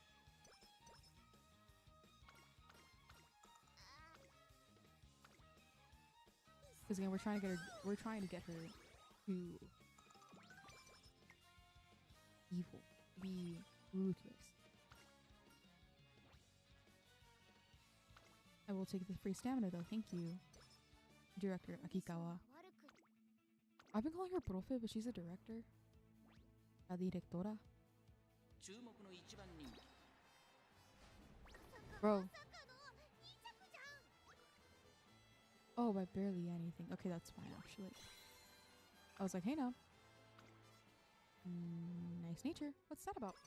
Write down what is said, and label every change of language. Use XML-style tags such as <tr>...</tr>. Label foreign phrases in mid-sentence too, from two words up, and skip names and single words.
<en>Because again, we're trying to get her to evil, be ruthless. I will take the free stamina though, thank you, Director Akikawa. I've been calling her profe, but she's a director.</en> <es>La directora.</es> <ja>注目の一番人</ja> <en>Bro. Oh, by barely anything. Okay, that's fine, actually. I was like, hey now. Nice nature. What's that about?</en>